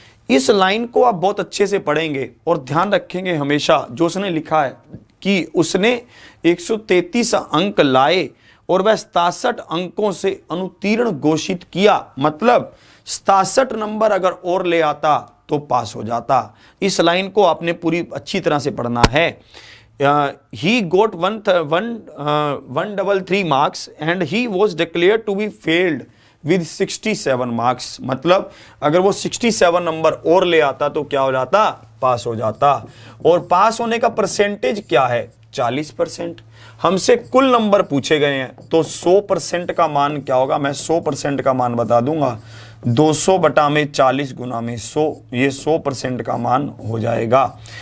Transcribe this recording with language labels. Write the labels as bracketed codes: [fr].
[hi] इस लाइन को आप बहुत अच्छे से पढ़ेंगे और ध्यान रखेंगे हमेशा जो उसने लिखा है कि उसने 133 अंक लाए और वह 67 अंकों से अनुत्तीर्ण घोषित किया। मतलब 67 नंबर अगर और ले आता तो पास हो जाता। इस लाइन को आपने पूरी अच्छी तरह से पढ़ना है। [en] He got 133 marks and he was declared to be failed with 67 marks। [hi] मतलब अगर वो 67 नंबर और ले आता तो क्या हो जाता? पास हो जाता। और पास होने का परसेंटेज क्या है? 40%। हमसे कुल नंबर पूछे गए हैं, तो 100% का मान क्या होगा, मैं 100% का मान बता दूंगा, 200 बटा में 40 गुना में 100, ये 100% का मान हो जाएगा।